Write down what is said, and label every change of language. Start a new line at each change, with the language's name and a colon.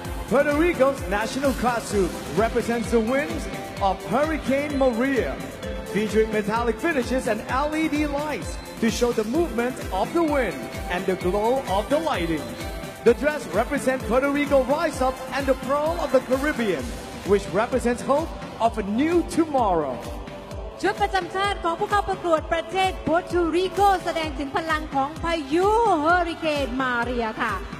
English: Puerto Rico's national costume represents the winds of Hurricane Maria, featuring metallic finishes and LED lights to show the movement of the wind and the glow of the lighting. The dress represents Puerto Rico's rise up and the pearl of the Caribbean, which represents hope of a new tomorrow.
Thai: ชุดประจำชาติของผู้เข้าประกวดประเทศโปรตุริโกแสดงถึงพลังของพายุเฮอริเคนมาเรียค่ะ